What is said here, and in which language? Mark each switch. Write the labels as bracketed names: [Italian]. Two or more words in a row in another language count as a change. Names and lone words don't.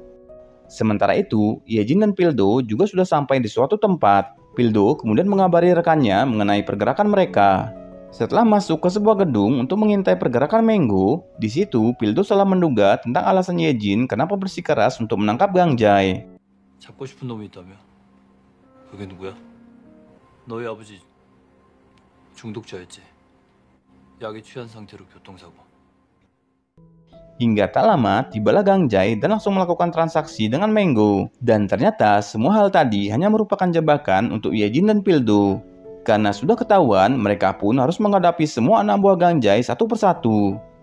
[Indonesian] Sementara itu, Yejin dan Pildo juga sudah sampai di suatu tempat. Pildo kemudian mengabari rekannya mengenai pergerakan mereka. Setelah masuk ke sebuah gedung untuk mengintai pergerakan Menggu, di situ Pildo salah menduga tentang alasan Yejin kenapa bersikeras untuk menangkap Gang Jae. [Korean] 잡고 싶은 놈이 있다며? 그게 누구야? 너희 아버지 중독자였지. 약에 취한 상태로 교통사고. [Indonesian] Hingga tak lama, tibalah Gang Jae dan langsung melakukan transaksi dengan Menggu. Dan ternyata semua hal tadi hanya merupakan jebakan untuk Yejin dan Pildo. Karena sudah ketahuan, mereka pun harus menghadapi semua anak buah Gang Jae satu persatu.